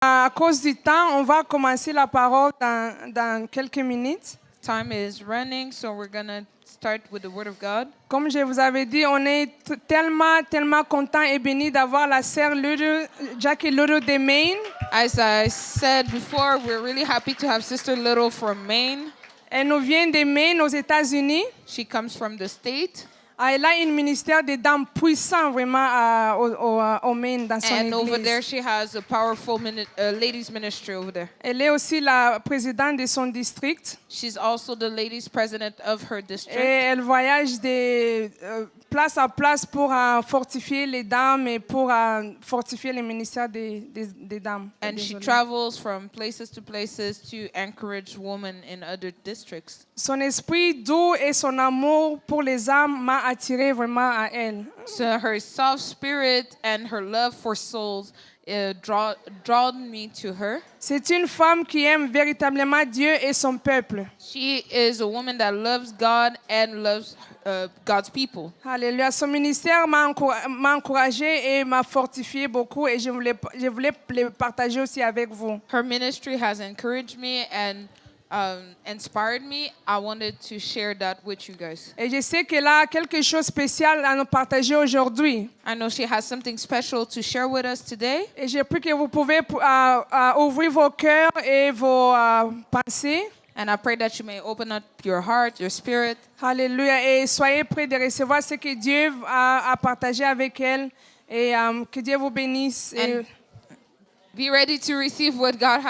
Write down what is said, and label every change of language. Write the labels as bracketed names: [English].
[French] à cause du temps, on va commencer la parole dans quelques minutes. [English] Time is running, so we're going to start with the Word of God. [French] Comme je vous avais dit, on est tellement content et béni d'avoir la sœur Jackie Little de Maine. [English] As I said before, we're really happy to have Sister Little from Maine. [French] Elle nous vient de Maine, aux États-Unis. [English] She comes from the state. [French] Elle a un ministère de dames puissant vraiment au Maine, dans son [English] And over there, [French] église. [English] she has a powerful ladies ministry over there. [French] Elle est aussi la présidente de son district. [English] She's also the ladies president of her [French] Et [English] district. [French] elle voyage de place à place pour fortifier les dames et pour fortifier le ministère des dames. [English] And she [French] Désolée. [English] travels from places to encourage women in other districts. [French] Son esprit doux et son amour pour les âmes m'a attiré vraiment à elle. [English] So her soft spirit and her love for souls drawn me to her. [French] C'est une femme qui aime véritablement Dieu et son peuple. [English] She is a woman that loves God and loves God's people. [French] Alléluia. Son ministère m'a encouragé et m'a fortifié beaucoup et je voulais le partager aussi avec vous. [English] Her ministry has encouraged me and inspired me. I wanted to share that with you guys. [French] Et je sais qu'elle a quelque chose de spécial à nous partager aujourd'hui. [English] I know she has something special to share with us today. [French] Et je prie que vous pouvez ouvrir vos cœurs et vos pensées. [English] And I pray that you may open up your heart, your spirit, [French] Alléluia. Et soyez prêts de recevoir ce que Dieu a partagé avec elle. Et que Dieu vous bénisse. [English] and be ready to receive what God